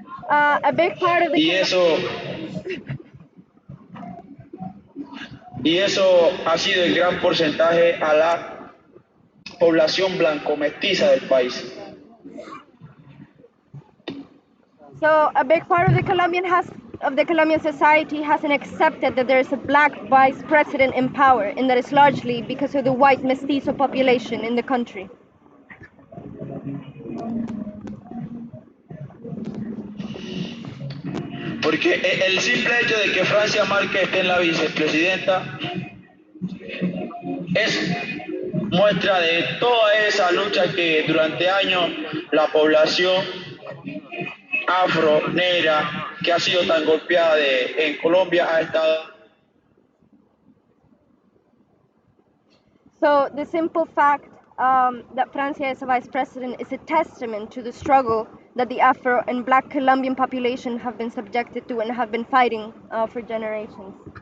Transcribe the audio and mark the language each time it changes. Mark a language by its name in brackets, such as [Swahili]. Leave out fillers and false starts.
[English] A big part of the [Spanish] y eso ha sido el gran porcentaje a la población blanco mestiza del país. [English] So a big part of the Colombian society hasn't accepted that there is a black vice president in power, and that is largely because of the white mestizo population in the country. [Spanish] Porque el simple hecho de que Francia Márquez esté en la vicepresidenta es muestra de toda esa lucha que durante años la población afro, negra, que ha sido tan golpeada en Colombia ha estado. [English] So the simple fact that Francia is a vice president is a testament to the struggle that the Afro and Black Colombian population have been subjected to and have been fighting for generations.